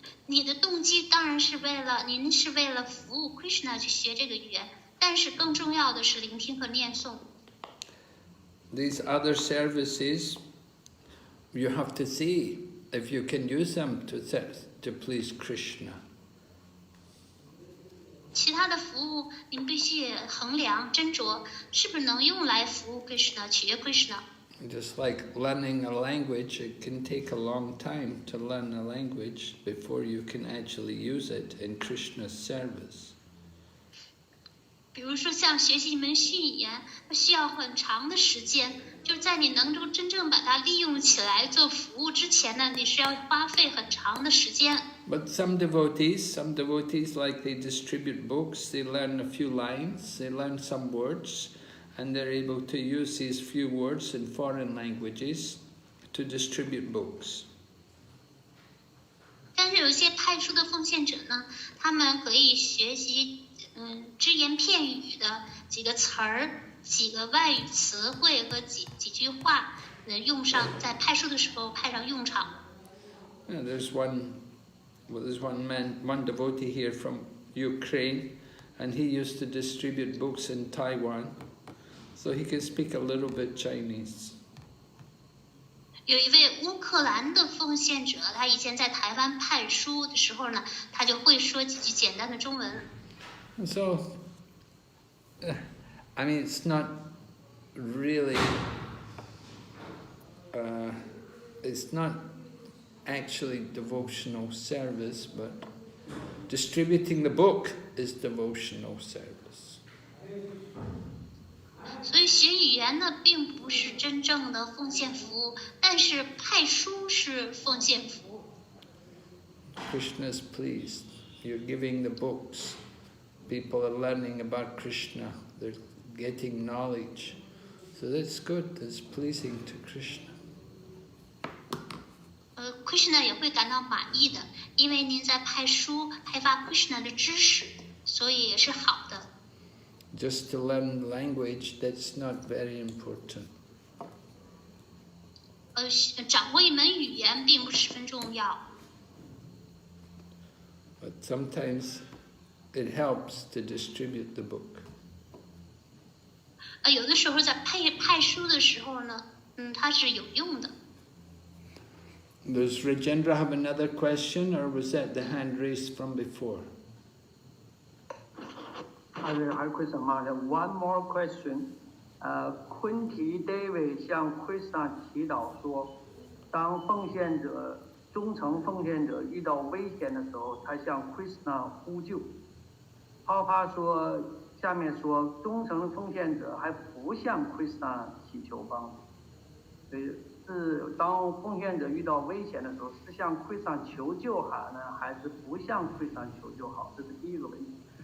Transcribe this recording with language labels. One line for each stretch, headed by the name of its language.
Chinese: 你的动机当然是您是为了服务 Krishna 去学这个语言，但是更重要的是聆听和念诵。
English: These other services, you have to see if you can use them to please Krishna.
Chinese: 其他的服务您必须衡量斟酌，是不是能用来服务 Krishna 取悦 Krishna。
English: Just like learning a language, it can take a long time to learn a language before you can actually use it in Krishna's service.
Chinese: 比如说像学习一门新语言，它需要很长的时间，就是在你能够真正把它利用起来做服务之前呢，你是要花费很长的时间。
English: But some devotees like they distribute books, they learn a few lines, they learn some words, and they're able to use these few words in foreign languages to distribute books.
Chinese: 但是有一些派出的奉献者呢，他们可以学习只言片语的几个词儿、几个外语词汇和几句话，用上在派书的时候派上用场。
English: Yeah, there's one devotee here from Ukraine, and he used to distribute books in Taiwan, so he can speak a little bit Chinese.
Chinese: 有一位乌克兰的奉献者，他以前在台湾派书的时候呢，他就会说几句简单的中文。
English: So, I mean, it's not really, it's not actually devotional service, but distributing the book is devotional service.
Chinese: 所以学语言呢，并不是真正的奉献服务，但是派书是奉献服务。
English: Krishna is pleased. You're giving the books. People are learning about Krishna. They're getting knowledge. So that's good. That's pleasing to Krishna.
Chinese: Krishna 也会感到满意的，因为您在派书派发 Krishna 的知识，所以也是好的。
English: Just to learn language, that's not very important.
Chinese: 掌握一门语言并不十分重要。
English: But sometimes it helps to distribute the book.
Chinese: 有的时候在派书的时候呢，它是有用的。
English: Does Rajendra have another question, or was that the hand raised from before?
Chinese: 还有 question 吗 ？
English: One more question.
Chinese: 昆提 David 向 Krishna 祈祷说，当忠诚奉献者遇到危险的时候，他向 Krishna 呼救。泡泡说，下面说，忠诚奉献者还不向 Krishna 祈求帮助，所以是当奉献者遇到危险的时候，是向 Krishna 求救好呢，还是不向 Krishna 求救好？这是第一个问题。